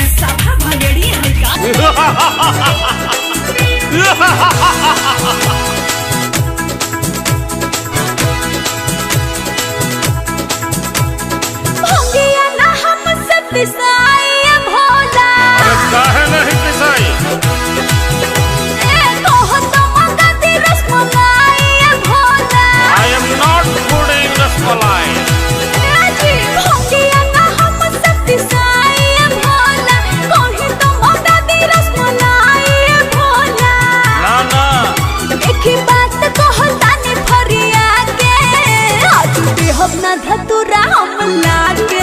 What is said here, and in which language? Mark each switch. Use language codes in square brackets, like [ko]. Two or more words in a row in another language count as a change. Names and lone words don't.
[bho] सभा भगड़ी है का भंगिया ना हमसे पिसाई भोला। काहे नहीं पिसाई? ए कहो तो मंगती रसमलाई भोला। [en] I am not good in रसमलाई। [bho] ए जी भंगिया ना हमसे पिसाई भोला। कहीं तो मंगती रसमलाई भोला। ना ना एक ही बात कहतानी फरिया के आज देहब ना धतुरा हम लागे।